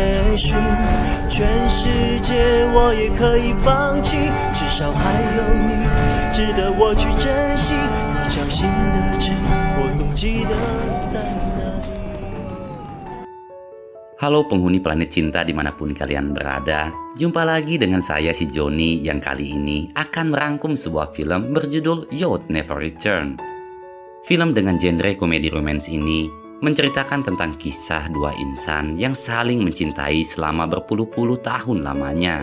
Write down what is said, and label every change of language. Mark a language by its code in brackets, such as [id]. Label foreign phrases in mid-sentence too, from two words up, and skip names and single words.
[zh] 结束，全世界我也可以放弃，至少还有你值得我去珍惜。你掌心的痣，我总记得在哪里。 [id] Halo penghuni planet cinta dimanapun kalian berada. Jumpa lagi dengan saya si Joni yang kali ini akan merangkum sebuah film berjudul You'll Never Return. Film dengan genre komedi romance ini menceritakan tentang kisah dua insan yang saling mencintai selama berpuluh-puluh tahun lamanya.